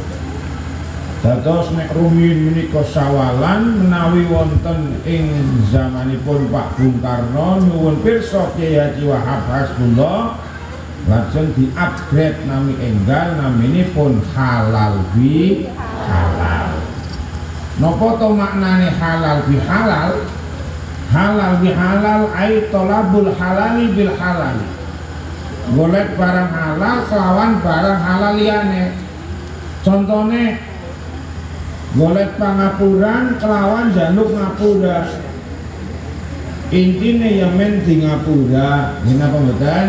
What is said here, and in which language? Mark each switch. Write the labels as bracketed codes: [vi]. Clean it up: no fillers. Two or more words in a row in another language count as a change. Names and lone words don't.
[jv] Dados nek rumiyin menika sawalan menawi wonten ing zamanipun Pak Bung Karno nyuwun pirsa Kyai Haji Wahab Hasbullah lajeng di-upgrade nami enggal naminipun [ar] halal bi halal. [jv] Napa to maknane halal bi halal? [ar] Halal bi halal ai tolabul halali bil halali. [jv] Golek barang halal kelawan barang halal liyane. Contone golek pangapuran kelawan jaluk ngapura. Intine ya men di ngapura. Napa mboten?